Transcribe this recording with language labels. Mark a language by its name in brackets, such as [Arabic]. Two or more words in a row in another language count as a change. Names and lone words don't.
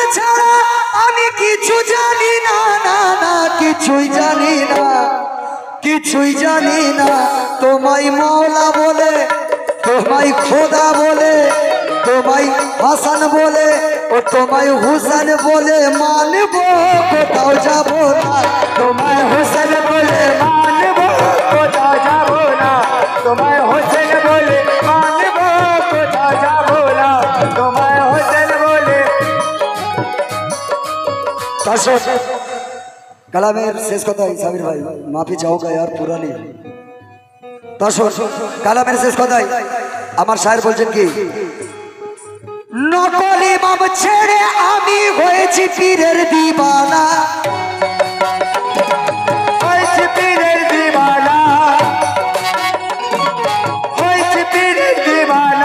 [Bangla] ছাড়া আমি কিছু জানি না, না না কিছুই জানি না, কিছুই জানি না, তোমায় মওলা বলে, তোমায় খোদা বলে, তোমায় হাসান বলে, ও তোমায় হুসেন বলে মানবো, কোথাও যাবো না, তোমায় হুসেন বলে মানবো, কোথাও যাবো না, তোমায় হুসেন বলে মানবো, কোথাও যাবো না, তোমায় হুসেন বলে। কালামের শেষ কথা সাবির ভাই, [Hindi] माफ़ी चाहूँगा यार पूरा नहीं। [Bangla] কালামের শেষ কথাই আমার শায়ের বলছেন কি, নকল ইমাম ছেড়ে আমি হয়েছি পীরের দিওয়ানা, হয়েছি পীরের দিওয়ানা, হয়েছি পীরের দিওয়ানা।